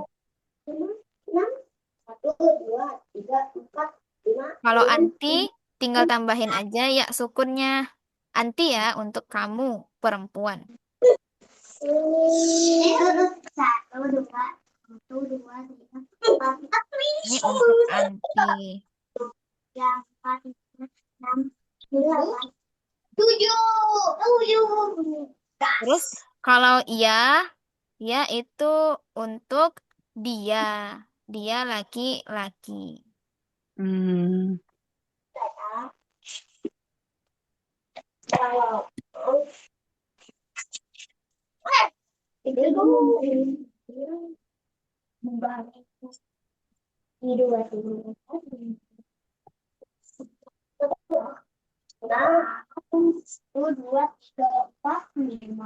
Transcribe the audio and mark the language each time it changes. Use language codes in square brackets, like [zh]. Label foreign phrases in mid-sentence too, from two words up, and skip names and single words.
[id] Enam, satu, dua, tiga, empat, lima, Kalau enam, anti, tujuh. tinggal tambahin aja ya sukunnya. Anti ya untuk kamu, perempuan. Satu, dua, satu, dua, tiga, empat, Ini untuk anti. tiga, empat, lima, enam, delapan, tujuh, tujuh. Terus Das. kalau iya, ya itu untuk dia. Dia laki-laki. mm. Kalau itu dua, tiga, satu, dua, tiga, empat, lima.